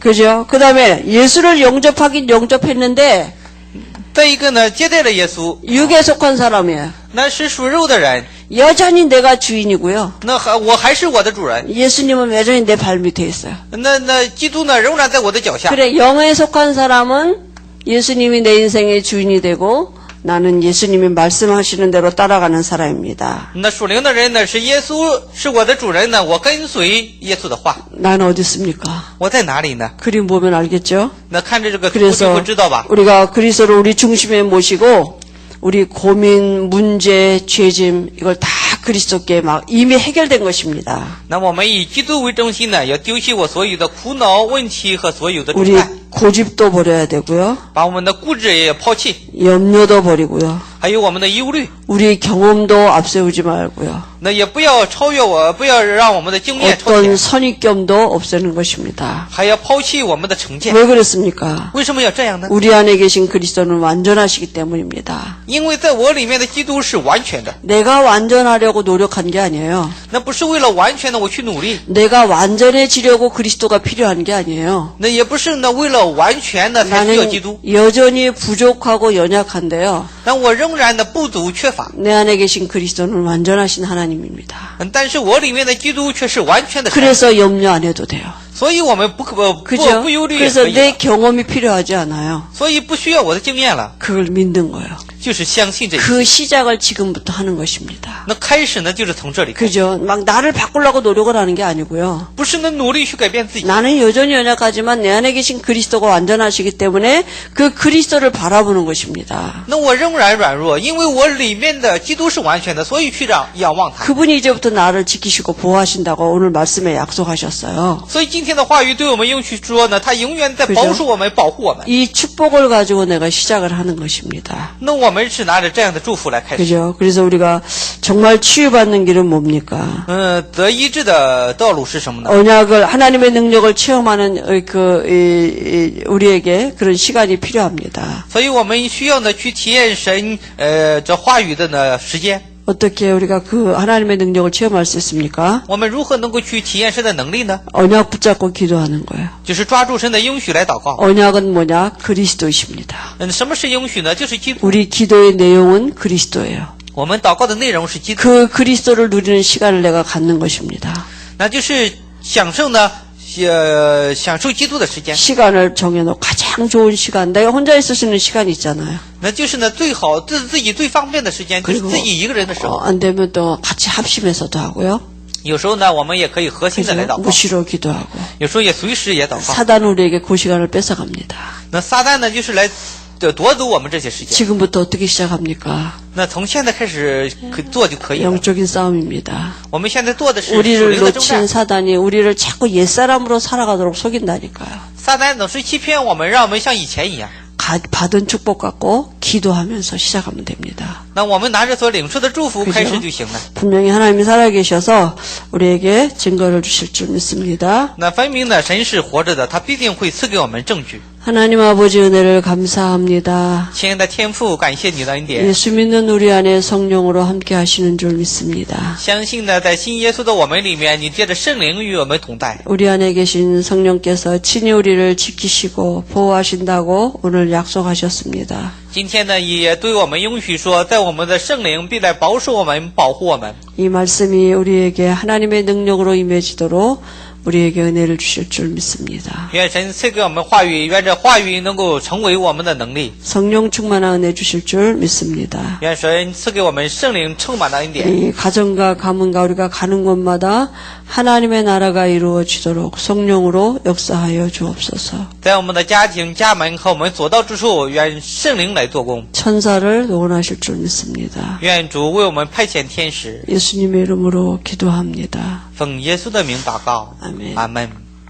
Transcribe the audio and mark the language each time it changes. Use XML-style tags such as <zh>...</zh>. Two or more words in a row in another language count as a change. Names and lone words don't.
<ko>그죠? 그 다음에 예수를 영접하긴 영접했는데</ko> <zh>再一个呢，接待了耶稣，</zh> <ko>육에 속한 사람이에요.</ko> <zh>那是属肉的人，</zh> <ko>여전히 내가 주인이고요.</ko> <zh>我还是我的主人。</zh> <ko>예수님은 여전히 내 발 밑에 있어요.</ko> <zh>那基督呢，仍然在我的脚下。</zh> <ko>그래, 영에 속한 사람은 예수님이 내 인생의 주인이 되고 나는 예수님이 말씀하시는 대로 따라가는 사람입니다.</ko> <zh>那属灵的人呢，是耶稣是我的主人呢，我跟随耶稣的话。</zh> <ko>난 어디 있습니까?</ko> <zh>我在哪里呢？</zh> <ko>그림 보면 알겠죠?</ko> <zh>那看着这个图就</zh> <ko>그래서</ko> <zh>会知道吧。</zh> <ko>우리가 그리스도를 우리 중심에 모시고 우리 고민, 문제, 죄짐 이걸 다 그리스도께 막 이미 해결된 것입니다.</ko> <zh>那我们以基督为中心呢，要丢弃我所有的苦恼、问题和所有的重</zh> <ko>우리</ko> <zh>担，</zh> <ko>고집도 버려야 되고요.</ko> <zh>把我们的固执也抛弃，</zh> <ko>염려도 버리고요.</ko> <zh>还有我们的忧虑。</zh> <ko>우리 경험도 앞세우지 말고요.</ko> <zh>那也不要超越我，不要让我们的经验超</zh> <ko>어떤</ko> <zh>前，</zh> <ko>선입견도 없애는 것입니다.</ko> <zh>还要抛弃我们的成见。</zh> <ko>왜 그렇습니까?</ko> <zh>为什么要这样呢？</zh> <ko>우리 안에 계신 그리스도는 완전하시기 때문입니다.</ko> <zh>因为在我里面的基督是完全的，</zh> <ko>내가 완전하려고 노력한 게 아니에요.</ko> <zh>那不是为了完全的我去努力，</zh> <ko>내가 완전해지려고 그리스도가 필요한 게 아니에요.</ko> <zh>那也不是呢为了完全的才需要基</zh> <ko>나는</ko> <zh>督，</zh> <ko>여전히 부족하고 연약한데요.</ko> <zh>但我仍然的不足缺乏。</zh> <ko>내 안에 계신 그리스도는 완전하신 하나님입니다.</ko> <zh>但是我里面的基督却是完全的神，</zh> <ko>그래서 염려 안 해도 돼요.</ko> <zh>所以我们不</zh> <ko>그죠?</ko> <zh>忧虑也</zh> <ko>그래서</ko> <zh>可以</zh> <ko>내</ko> <zh>了，</zh> <ko>경험이 필요하지 않아요.</ko> <zh>所以不需要我的经验了，</zh> <ko>그걸 믿는 거예요.</ko> <zh>就是相信这些。</zh> <ko>그 시작을 지금부터 하는 것입니다.</ko> <zh>那开始呢，就是从这里开始，</zh> <ko>그죠? 막 나를 바꾸려고 노력을 하는 게 아니고요.</ko> <zh>不是呢努力去改变自己。</zh> <ko>나는 여전히 연약하지만 내 안에 계신 그리스도가 완전하시기 때문에 그 그리스도를 바라보는 것입니다.</ko> <zh>那我仍然软弱，因为我里面的基督是完全的，所以去仰望他。</zh> <ko>그분이 이제부터 나를 지키시고 보호하신다고 오늘 말씀에 약속하셨어요.</ko> <zh>所以今天的话语对我们应许说呢，他永远在保守我们、保护我们。</zh> <ko>이 축복을 가지고 내가 시작을 하는 것입니다.</ko> <zh>那我们是拿着这样的祝福来开始。</zh> <ko>그죠? 그래서 우리가 정말 치유받는 길은 뭡니까?</ko> <zh>得医治的道路是什么呢？</zh> <ko>언약을 하나님의 능력을 체험하는 우리에게 그런 시간이 필요합니다.</ko> <zh>所以我们需要呢去体验神这话语的呢时间。</zh> <ko>어떻게 우리가 그 하나님의 능력을 체험할 수 있습니까?</ko> <zh>我们如何能够去体验神的能力呢？</zh> <ko>언약 붙잡고 기도하는 거예요.</ko> <zh>就是抓住神的应许来祷告。</zh> <ko>언약은 뭐냐? 그리스도이십니다.</ko> <zh>什么是应许呢？就是基督。</zh> <ko>우리 기도의 내용은 그리스도예요.</ko> <zh>我们祷告的内容是基督，</zh> <ko>그 그리스도를 누리는 시간을 내가 갖는 것입니다.</ko> <zh>那就是享受呢，享受基督的时间，</zh> <ko>시간을 정해놓고 가장 좋은 시간, 내가 혼자 있을 수 있는 시간이 있잖아요.</ko> <zh>那就是呢最好自己最方便的时间，就是</zh> <ko>그리고</ko> <zh>自己一个人的时候。</zh> <ko>안 되면 또 같이 합심해서도 하고요.</ko> <zh>有时候呢，我们也可以核心的来</zh> <ko>그죠?</ko> <zh>祷告，</zh> <ko>무시로 기도하고.</ko> <zh>有时候也随时也祷告。</zh> <ko>사단 우리에게 그 시간을 뺏어갑니다.</ko> <zh>那撒旦呢，就是来夺走我们这些时间。</zh> <ko>지금부터 어떻게 시작합니까?</ko> <zh>那从现在开始做就可以了。</zh> <ko>영적인 싸움입니다.</ko> <zh>我们现在做的是属</zh> <ko>우리를</ko> <zh>灵的征</zh> <ko>놓친</ko> <zh>战。</zh> <ko>사단이 우리를 자꾸 옛사람으로 살아가도록 속인다니까요.</ko> <zh>撒旦总是欺骗我们，让我们像以前一样。</zh> <ko>받은 축복 갖고 기도하면서 시작하면 됩니다.</ko> <zh>那我们拿着所领受的祝福</zh> <ko>그죠?</ko> <zh>开始就行了。</zh> <ko>분명히 하나님이 살아계셔서 우리에게 증거를 주실 줄 믿습니다.</ko> <zh>那分明呢，神是活着的，他必定会赐给我们证据。</zh> <ko>하나님 아버지 은혜를 감사합니다.</ko> <zh>亲爱的天父，感谢你的恩典。</zh> <ko>예수 믿는 우리 안에 성령으로 함께 하시는 줄 믿습니다.</ko> <zh>相信呢，在信耶稣的我们里面，你借着圣灵与我们同在。</zh> <ko>우리 안에 계신 성령께서 친히 우리를 지키시고 보호하신다고 오늘 약속하셨습니다.</ko> <zh>今天呢，也对我们应许说，在我们的圣灵必来保守我们、保护我们。</zh> <ko>이 말씀이 우리에게 하나님의 능력으로 임해지도록 우리에게 은혜를 주실 줄 믿습니다.</ko> <zh>愿神赐给我们话语，愿这话语能够成为我们的能力。</zh> <ko>성령 충만한 은혜 주실 줄 믿습니다.</ko> <zh>愿神赐给我们圣灵充满的恩典。</zh> <ko>이 가정과 가문과 우리가 가는 곳마다 하나님의 나라가 이루어지도록 성령으로 역사하여 주옵소서.</ko> <zh>在我们的家庭、家门和我们所到之处，愿圣灵来做工。</zh> <ko>천사를 동원하실 줄 믿습니다.</ko> <zh>愿主为我们派遣天使，</zh> <ko>예수님의 이름으로 기도합니다.</ko> <zh>奉耶稣的名祷告。</zh> <ko>아멘.</ko> <zh>阿门。</zh>